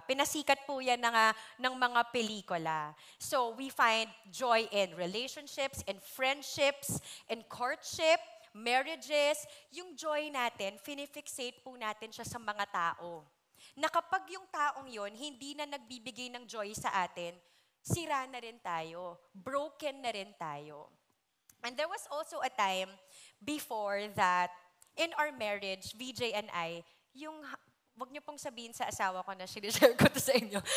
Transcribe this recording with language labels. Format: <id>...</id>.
<tl>Pinasikat po yan ng mga pelikula.</tl> <en>So we find joy in relationships, in friendships, in courtship, marriages.</en> <tl>Yung joy natin, finifixate po natin siya sa mga tao. Na kapag yung taong yon hindi na nagbibigay ng joy sa atin, sira na rin tayo, broken na rin tayo.</tl> <en>And there was also a time before that, in our marriage, VJ and I,</en> <tl>wag niyo pong sabihin sa asawa ko na sinishare ko to sa inyo.</tl>